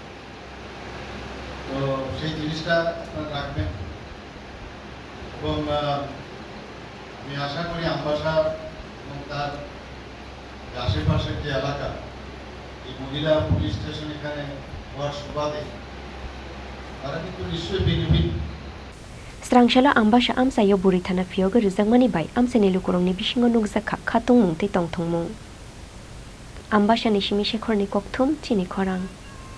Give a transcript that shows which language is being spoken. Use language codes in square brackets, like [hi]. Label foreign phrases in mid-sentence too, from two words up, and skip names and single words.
[bn] তো সেই জিনিসটা আপনারা রাখবেন এবং আমি আশা করি আমবাসা এবং তার আশেপাশের যে এলাকা এই মহিলা [en] police station [bn] এখানে হওয়ার সুবাদে তারা কিন্তু নিশ্চয়ই বেনিফিট [trp] Srangshala Amabassa amsayo buri thana Phiyogwi Rwjakmani bai amseni lukurongni bisingo Rwjakha khatung mung tei tongthongmung. Amabassa ni simi Khorang ni kokthum Chini Khorang.